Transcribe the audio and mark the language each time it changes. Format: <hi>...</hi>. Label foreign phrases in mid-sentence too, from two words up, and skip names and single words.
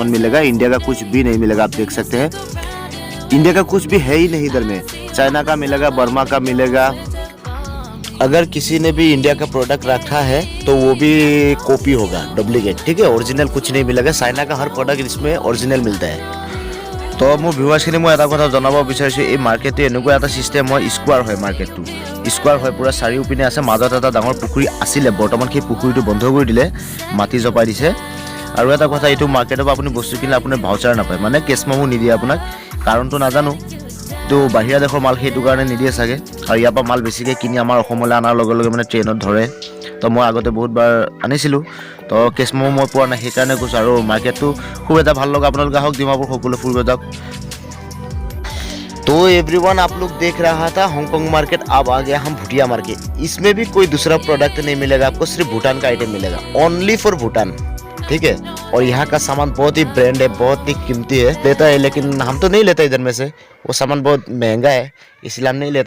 <hi>इंडिया का कुछ भी नहीं मिलेगा, आप देख सकते हैं। इंडिया का कुछ भी है ही नहीं इधर में। चाइना का मिलेगा, बर्मा का मिलेगा। अगर किसी ने भी इंडिया का प्रोडक्ट रखा है तो वो भी कॉपी होगा, डुप्लीकेट, ठीक है। ओरिजिनल कुछ नहीं मिलेगा। चाइना का हर प्रोडक्ट इसमें ओरिजिनल मिलता है।</hi> <as>तो মোৰ ভিউৱাৰ্ছখিনি মই এটা কথা জনাব বিচাৰিছোঁ, এই মাৰ্কেটটো এনেকুৱা এটা ছিষ্টেম হয়, স্কোৱাৰ হয় মাৰ্কেটটো। স্কোৱাৰ হয়, পূৰা চাৰিওপিনে আছে, মাজত এটা ডাঙৰ পুখুৰী আছিলে, বৰ্তমান সেই পুখুৰীটো বন্ধ কৰি দিলে, মাটি জপাই দিছে। আৰু এটা কথা, এইটো মাৰ্কেটৰ পৰা আপুনি বস্তু কিনিলে আপুনি ভাউচাৰ নাপায়, মানে</as> <en>cash memo</en> <as>নিদিয়ে আপোনাক। কাৰণটো নাজানো, তো বাহিৰা দেশৰ মাল সেইটো কাৰণে নিদিয়ে চাগে। আৰু ইয়াৰ পৰা মাল বেছিকৈ কিনি আমাৰ অসমলৈ অনাৰ লগে লগে মানে ট্ৰেইনত ধৰে। তো মই আগতে বহুতবাৰ আনিছিলোঁ, তো</as> <en>cash memo</en> <as>মই পোৱা নাই, সেইকাৰণে কৈছোঁ। আৰু মাৰ্কেটটো খুব এটা ভাল লগা, আপোনালোকে আহক ডিমাপুৰ সকলো ফুৰিব যাওক।</as> <hi>तो एवरीवन, आप लोग देख रहा था हांगकांग मार्केट, अब आ गया हम भूटिया मार्केट। इसमें भी कोई दूसरा प्रोडक्ट नहीं मिलेगा आपको, सिर्फ भूटान का आइटम मिलेगा,</hi> <en>only for Bhutan,</en> <hi>ठीक है। और यहाँ का सामान बहुत ही ब्रांड है, बहुत ही कीमती है, लेता है, लेकिन हम तो नहीं लेते इधर में से, वो सामान बहुत महंगा है, इसलिए हम नहीं लेते।</hi>